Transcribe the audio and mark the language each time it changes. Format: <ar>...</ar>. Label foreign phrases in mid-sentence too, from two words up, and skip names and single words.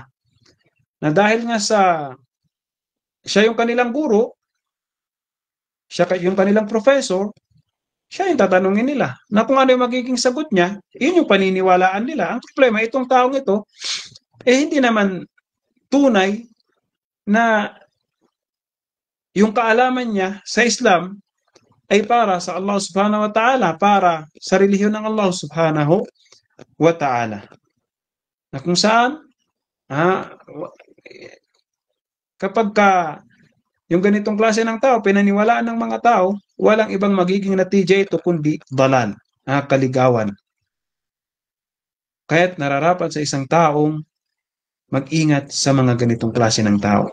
<tl>Na dahil nga siya yung kanilang guro, siya yung kanilang professor, siya yung tatanungin nila. Na kung ano yung magiging sagot niya, yun yung paniniwalaan nila. Ang problema, itong taong ito, hindi naman tunay na yung kaalaman niya sa Islam ay para sa Allah</tl> <ar>subhanahu wa ta'ala,</ar> <tl>para sa relihiyon ng Allah</tl> <ar>subhanahu wa ta'ala.</ar> <tl>Na kung saan, kapag yung ganitong klase ng tao, pinaniwalaan ng mga tao, walang ibang magiging natija ito kundi dalal, kaligawan. Kaya't nararapat sa isang taong mag-ingat sa mga ganitong klase ng tao.</tl>